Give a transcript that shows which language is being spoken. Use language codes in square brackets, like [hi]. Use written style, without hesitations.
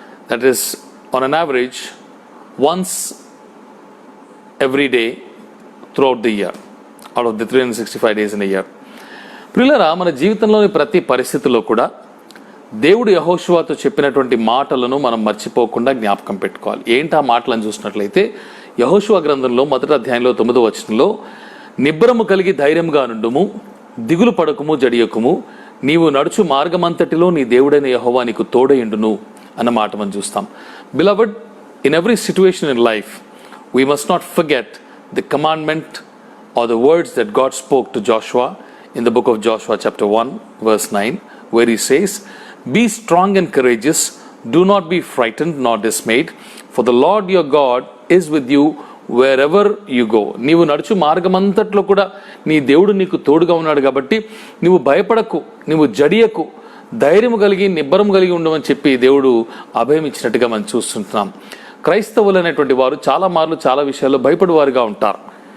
[en] That is, on an average, once every day throughout the year, out of the 365 days in a year. [te] ప్రియులారా, మన జీవితంలోని ప్రతి పరిస్థితిలో కూడా దేవుడు యెహోషువతో చెప్పినటువంటి మాటలను మనం మర్చిపోకుండా జ్ఞాపకం పెట్టుకోవాలి. ఏంటి ఆ మాటలను చూసినట్లయితే యెహోషువ గ్రంథంలో 1వ అధ్యాయంలో 9వ వచనంలో, నిబ్బరము కలిగి ధైర్యంగా నుండుము, దిగులు పడకుము, జడియకుము, నీవు నడుచు మార్గమంతటిలో నీ దేవుడైన యెహోవా నీకు తోడయుండును అన్న మాట మనం చూస్తాం. [en] Beloved, in every situation in life, we must not forget the commandment or the words that God spoke to Joshua in the book of Joshua chapter 1 verse 9, where he says, "Be strong and courageous, do not be frightened nor dismayed, for the Lord your God is with you wherever you go." [te] నీవు నడుచు మార్గమంతట్లో కూడా నీ దేవుడు నీకు తోడుగా ఉన్నాడు కాబట్టి నువ్వు భయపడకు, నువ్వు జడియకు, ధైర్యం కలిగి నిబ్బరం కలిగి ఉండమని చెప్పి దేవుడు అభయం ఇచ్చినట్టుగా మనం చూస్తుంటున్నాం. క్రైస్తవులు అనేటువంటి వారు చాలా మార్లు చాలా విషయాల్లో భయపడేవారుగా ఉంటారు.